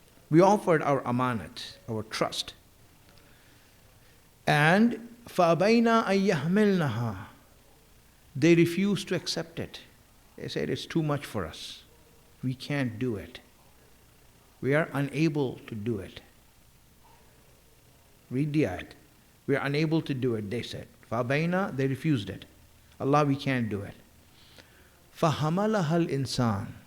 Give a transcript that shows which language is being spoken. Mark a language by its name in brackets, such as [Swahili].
[English] We offered our amanat, our trust. [Arabic] And فَأَبَيْنَا أَن يَحْمِلْنَهَا. [English] They refused to accept it. They said, it's too much for us. We can't do it. We are unable to do it. Read the ayat. We are unable to do it, they said. فَأَبَيْنَا, they refused it. Allah, we can't do it. [Arabic] فَحَمَلَهَا الْإِنسَانِ.